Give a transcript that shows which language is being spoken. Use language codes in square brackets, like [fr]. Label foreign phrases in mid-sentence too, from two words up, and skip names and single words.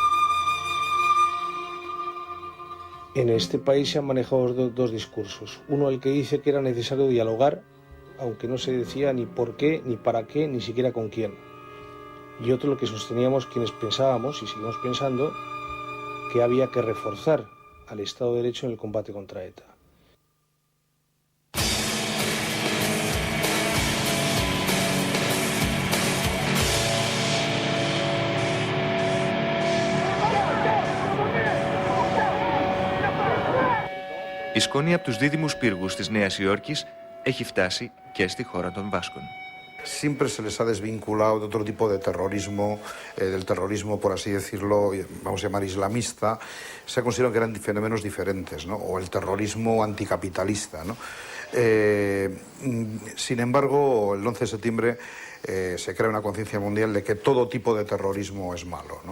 [es] En este país se han manejado dos discursos. Uno, el que dice que era necesario dialogar, aunque no se decía ni por qué, ni para qué, ni siquiera con quién. Y otro, lo que sosteníamos quienes pensábamos, y seguimos pensando, que había que reforzar al Estado de Derecho en el combate contra ETA. [el] Η σκόνη από τους δίδυμους πύργους της Νέας Υόρκης έχει φτάσει και στη χώρα των Βάσκων. [es] Siempre se les ha desvinculado de otro tipo de terrorismo, del terrorismo, por así decirlo, vamos a llamar islamista. Se ha considerado que eran fenómenos diferentes, ¿no? O el terrorismo anticapitalista, ¿no? Sin embargo, el 11 de septiembre se crea una conciencia mundial de que todo tipo de terrorismo es malo, ¿no?